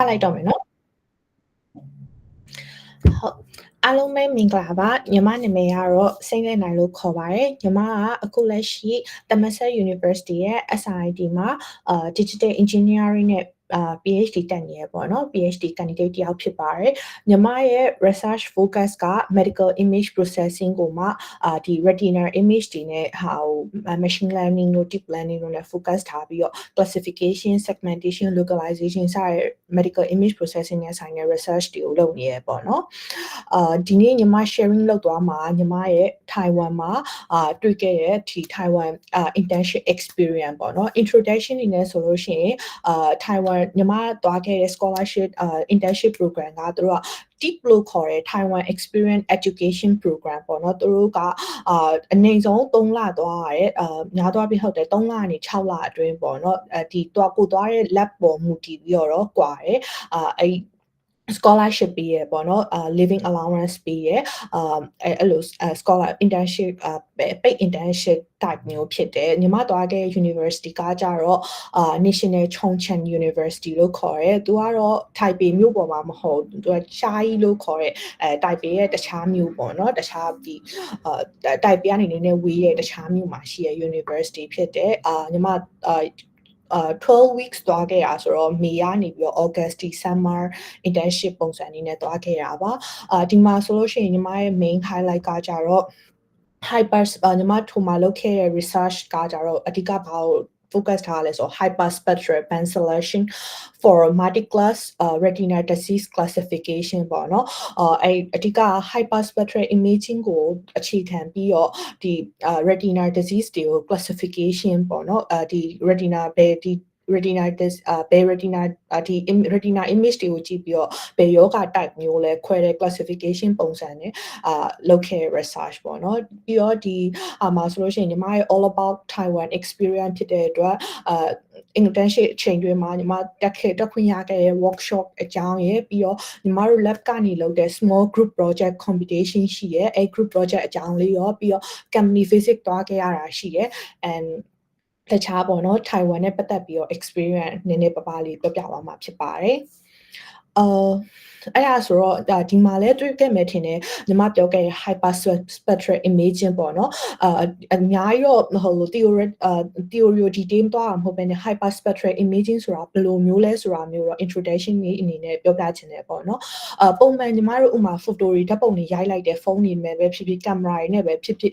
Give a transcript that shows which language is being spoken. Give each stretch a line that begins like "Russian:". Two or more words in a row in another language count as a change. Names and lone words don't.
Burmese: လိုက်တော့မယ်နော်ဟုတ်အားလုံးပဲမင်္ဂလာပါညီမနာမည်ကတော့စိတ်နဲ့နိုင်လို့ခေါ်ပါတယ်ညီမကအခုလက်ရှိ Thammasat University ရဲ့ SIT မှာ
English: Digital Engineering
Burmese: နဲ့PhD တက်နေရပေါ့နော်
English: PhD candidate
Burmese: တယောက်ဖြစ်ပါတယ်ညီမရဲ့
English: research focus
Burmese: က
English: medical image processing
Burmese: ကိုမှဒီ retinal image တွေနဲ့ဟာကို
English: machine learning
Burmese: တို့
English: deep learning
Burmese: တို့နဲ့ focus ထားပြီးတော့
English: classification segmentation localization
Burmese: စတဲ့
English: medical image processing
Burmese: နဲ့ဆိုင်တဲ့ research တွေကိုလုပ်နေရပေါ့နော်ဒီနေ့ညီမ sharing လုပ်သွားမှာညီမရဲ့ Taiwan မှာ တွေ့ခဲ့တဲ့ဒီ
English: Taiwan internship experience
Burmese: ပေါ့နော် introduction အနေနဲ့ဆိုလို့ရှိရင်Taiwan ညီမသွားခဲ့တဲ့
English: scholarship internship program
Burmese: ကသူတို့က deep လို့ခေါ်တဲ့ Taiwan Experience Education Program ပေါ့နော်သူတို့ကအနည်းဆုံး3လသွားရတယ်များသွားပြီးဟုတ်တယ်3လကနေ6လအတွင်းပေါ့နော်ဒီကို သွားတဲ့ lab ပေါ်မူတည်ပြီးတော့ကွာတယ်အဲ့ scholarship ပေးရပေါ့နော်
English: living allowance
Burmese: ပေးရအဲ့လို
English: scholar internship paid internship type
Burmese: မျိုးဖြစ်တယ်ညီမသွားခဲ့ university ကကြတော့ National Chongqing University လို့ခေါ်တယ်သူကတော့ Taipei မြို့ပေါ်မှာမဟုတ်သူကရှားကြီးလို့ခေါ်တဲ့Taipei ရဲ့တခြားမြို့ပေါ့နော်တခြားဒီTaipei ကနေနည်းနည်းဝေးတဲ့တခြားမြို့မှာရှိတဲ့ university ဖြစ်တယ်ညီမ 12 weeks သွားခဲ့ရဆိုတော့ May ကနေပြီးတော့ August December internship ပုံစံအနေနဲ့သွားခဲ့ရပါဒီမှာဆိုလို့ရှိရင်ညီမရဲ့
English: main highlight
Burmese: ကကြတော့ hyper ညီမထိုမှာလုပ်ခဲ့တဲ့ research ကကြတော့အဓိကဘာကို focus ထားလဲဆို
English: hyperspectral band selection for multi-class retinal disease classification
Burmese: ပေါ့နော်အဲ့အဓိက
English: hyperspectral imaging
Burmese: ကိုအခြေခံပြီးတော့ဒီ
English: retinal disease
Burmese: တွေကို classification ပေါ့နော်ဒီ retina ဘယ်ဒီ
English: retina retina
Burmese: ဒီ
English: retina image
Burmese: တွေကိုကြည့်ပြီးတော့ဘယ်ယောဂ type မျိုးလဲခွဲတဲ့ classification ပုံစံနဲ့လုပ်ခဲ့ research ပေါ့နော် ပြီးတော့ဒီမှာဆိုလို့ရှိရင်ညီမရဲ့
English: all about Taiwan experience
Burmese: ဖြစ်တဲ့အတွက်internship အချိန်တွင်းမှာညီမတက်ခွင့်ရခဲ့တဲ့ workshop အကြောင်းရယ်ပြီးတော့ညီမတို့ lab ကနေလုပ်တဲ့
English: small group project competition
Burmese: ရှိရယ်အဲ့
English: group project
Burmese: အကြောင်းလေးရောပြီးတော့
English: company visit
Burmese: သွားခဲ့ရတာရှိရယ် and တခြားပေါ့နော် Taiwan နဲ့ပတ်သက်ပြီးတော့ experience နည်းနည်းပါးလေးပြောပြသွားမှာဖြစ်ပါတယ် အဲ့ဒါဆိုတော့ဒီမှာလဲတွေ့ခဲ့မယ်ထင်တယ်ညီမပြောခဲ့တဲ့
English: hyperspectral imaging
Burmese: ပေါ့နော်အများကြီးတော့ဟို
English: theory detail
Burmese: သွားတာမဟုတ်ဘဲနဲ့
English: hyperspectral imaging
Burmese: ဆိုတာဘယ်လိုမျိုးလဲဆိုတာမျိုးတော့ introduction လေးအနေနဲ့ပြောပြချင်တယ်ပေါ့နော်ပုံမှန်ညီမတို့ဥမာ photo တွေဓာတ်ပုံတွေရိုက်လိုက်တဲ့ဖုန်းတွေနဲ့ပဲဖြစ်ဖြစ် camera တွေနဲ့ပဲဖြစ်ဖြစ်